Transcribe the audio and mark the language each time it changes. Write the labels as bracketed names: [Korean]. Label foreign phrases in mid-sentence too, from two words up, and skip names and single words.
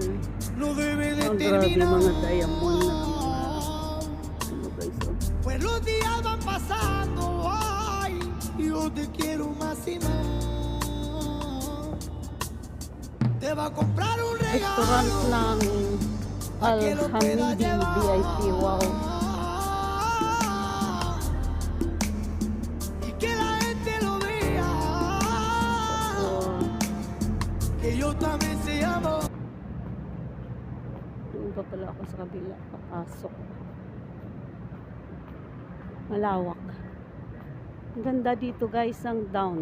[Filipino] Ang grabe mga diamond na. Ano guys? [Spanish] Pues los días van pasando, ay, yo te quiero más y más. Te va a comprar un regalo. [Filipino] Restaurant ng Al-Hamidi VIP. Wow. [Spanish] Yo también se amo. [Filipino] Doon pa pala ako sa kabila, papasok. Malawak. Ang ganda dito guys, ang down.